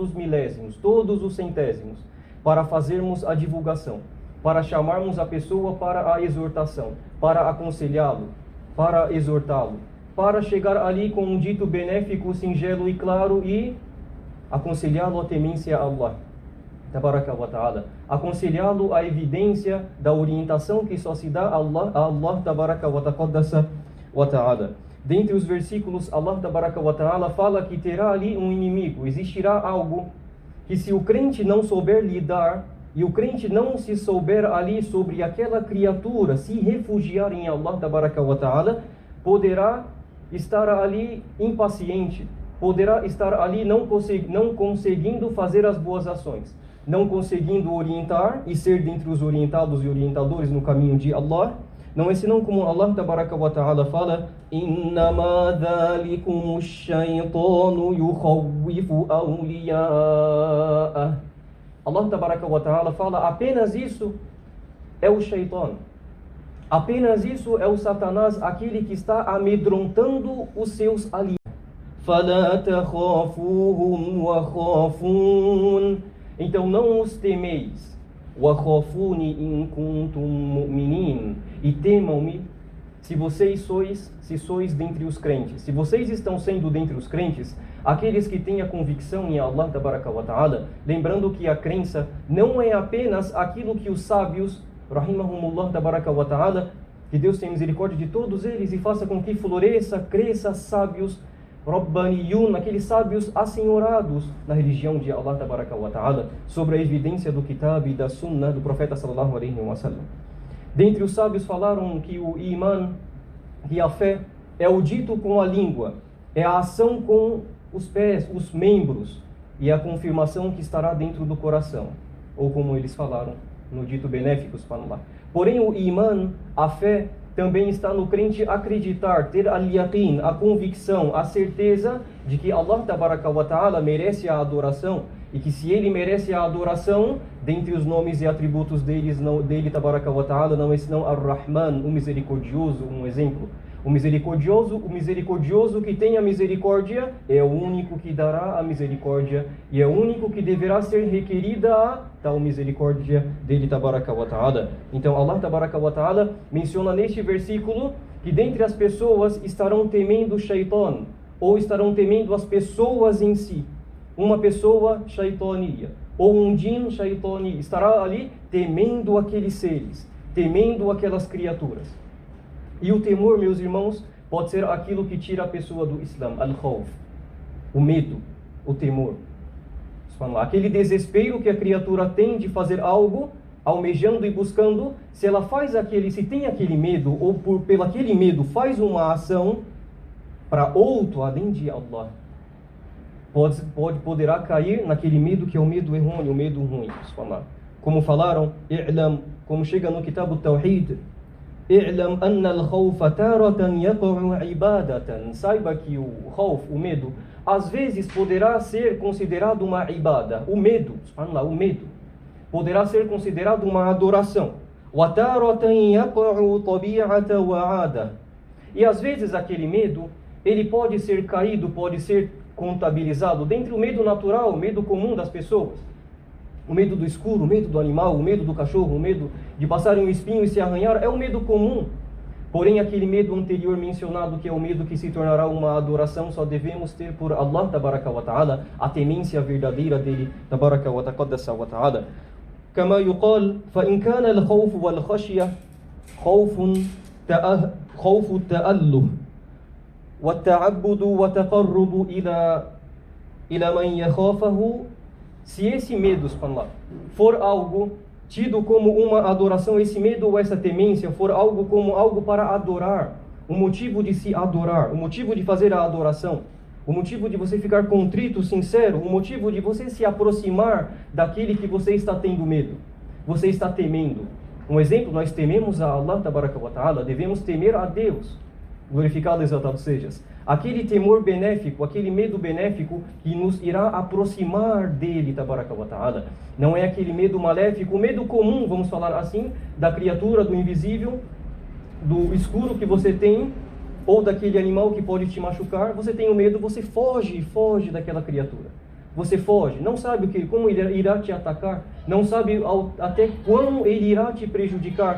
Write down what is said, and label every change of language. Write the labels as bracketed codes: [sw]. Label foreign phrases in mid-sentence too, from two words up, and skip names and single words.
[pt] os milésimos, todos os centésimos, para fazermos a divulgação, para chamarmos a pessoa para a exortação, para aconselhá-lo, para exortá-lo, para chegar ali com um dito benéfico, singelo e claro e aconselhá-lo a temência a [ar] الله تبارك وتعالى, [pt] aconselhá-lo a evidência da orientação que só se dá a [ar] الله تبارك وتعالى. [pt] Dentre os versículos, [ar] الله تبارك وتعالى [pt] fala que terá ali um inimigo, existirá algo que se o crente não souber lidar e o crente não se souber ali sobre aquela criatura, se refugiar em [ar] الله تبارك وتعالى, [pt] poderá estar ali impaciente, poderá estar ali não conseguindo fazer as boas ações, não conseguindo orientar e ser dentre os orientados e orientadores no caminho de Allah. Não é senão como [ar] الله تبارك وتعالى [pt] fala, [ar] إنما ذلكم الشيطان يخوف أولياءه. الله تبارك وتعالى [pt] fala, apenas isso é o shaitan. Apenas isso é o Satanás, aquele que está amedrontando os seus aliados. [ar] فَلَا تَخَافُوهُمْ وَخَافُونَ. [pt] Então não os temeis. [ar] وَخَافُونِ إِن كُنتُم مُؤْمِنِينَ. [pt] E temam-me se sois dentre os crentes. Se vocês estão sendo dentre os crentes, aqueles que têm a convicção em [ar] الله تبارك وتعالى, [pt] lembrando que a crença não é apenas aquilo que os sábios, [ar] رحمهم الله تبارك وتعالى, [pt] que Deus tenha misericórdia de todos eles e faça com que floresça, cresça sábios Rabbaniyun, aqueles sábios assenhorados na religião de [ar] الله تبارك وتعالى, [pt] sobre a evidência do Kitab e da Sunnah do profeta [ar] صلى الله عليه وسلم. [pt] Dentre os sábios falaram que o iman, que a fé, é o dito com a língua, é a ação com os pés, os membros, e a confirmação que estará dentro do coração, ou como eles falaram no dito benéfico, subhanallah. Porém o iman, a fé, também está no crente acreditar, ter al-yaqin, a convicção, a certeza de que [ar] الله تبارك وتعالى [pt] merece a adoração e que se ele merece a adoração, dentre os nomes e atributos dele [ar] تبارك وتعالى, [pt] não é senão ar-Rahman, o misericordioso, um exemplo. O misericordioso que tem a misericórdia é o único que dará a misericórdia e é o único que deverá ser requerida a tal misericórdia dele [ar] تبارك وتعالى. [pt] Então [ar] الله تبارك وتعالى [pt] menciona neste versículo que dentre as pessoas estarão temendo o shaitan, ou estarão temendo as pessoas em si. Uma pessoa shaitania, ou um [ar] جن شيطاني, [pt] estará ali temendo aqueles seres, temendo aquelas criaturas. E o temor, meus irmãos, pode ser aquilo que tira a pessoa do Islã, al-khawf, o medo, o temor. Aquele desespero que a criatura tem de fazer algo, almejando e buscando, se ela faz se tem aquele medo, ou pelo aquele medo faz uma ação para outro além de Allah, poderá cair naquele medo que é o medo errôneo, o medo ruim. Como falaram, como chega no Kitab al-Tawhid, [ar] اعلم أن الخوف تارة يقع عبادة. [pt] Saiba que o khawf, o medo, às vezes poderá ser considerado uma ibada. O medo poderá ser considerado uma adoração. [ar] وتارة يقع طبيعة وعادة. [pt] E às vezes aquele medo, ele pode ser caído, pode ser contabilizado dentre o medo natural, o medo comum das pessoas. O medo do escuro, o medo do animal, o medo do cachorro, o medo de passar um espinho e se arranhar, é um medo comum. Porém, aquele medo anterior mencionado, que é o medo que se tornará uma adoração, só devemos ter por [ar] الله تبارك وتعالى, [pt] a temência verdadeira dele, [ar] تبارك وتعالى. كما يقال, فإن كان الخوف والخشية خوف التأله والتعبد وتقرب إلى من يخافه. [pt] Se esse medo, for algo tido como uma adoração, esse medo ou essa temência for algo como algo para adorar, o motivo de se adorar, o motivo de fazer a adoração, o motivo de você ficar contrito, sincero, o motivo de você se aproximar daquele que você está tendo medo, você está temendo. Um exemplo, nós tememos a [ar] الله تبارك وتعالى, [pt] devemos temer a Deus, glorificado e exaltado sejas. Aquele temor benéfico, aquele medo benéfico que nos irá aproximar dele, [ar] تبارك وتعالى. [pt] Não é aquele medo maléfico, o medo comum, vamos falar assim, da criatura, do invisível, do escuro que você tem, ou daquele animal que pode te machucar. Você tem o medo, você foge daquela criatura. Você foge, não sabe como ele irá te atacar, não sabe até quando ele irá te prejudicar.